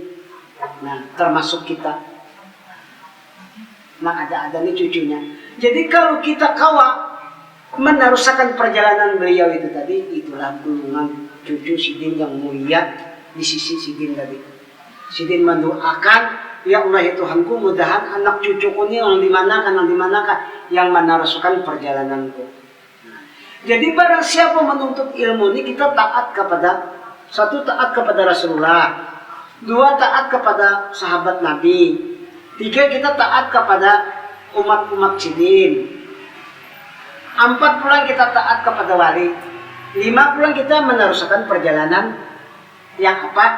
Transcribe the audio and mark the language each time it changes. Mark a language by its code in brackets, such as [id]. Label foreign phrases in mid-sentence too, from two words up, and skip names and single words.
[id] Nah, termasuk kita. Nah, ada nih cucunya. [bjn] Jadi kalau kita kawa meneruskan perjalanan beliau itu tadi, itulah golongan cucu Sidin yang mulia di sisi Sidin tadi. Sidin mendoakan, [ar] ya Allah [bjn] ya Tuhanku, mudahan anak cucuku ini yang dimanakan yang meneruskan perjalananku. Nah, jadi barang siapa menuntut ilmu ini, kita taat kepada satu, taat kepada Rasulullah, dua, taat kepada sahabat Nabi, tiga, kita taat kepada umat-umat Sidin, empat, pulang kita taat kepada wali, lima, pulang kita meneruskan perjalanan yang apa?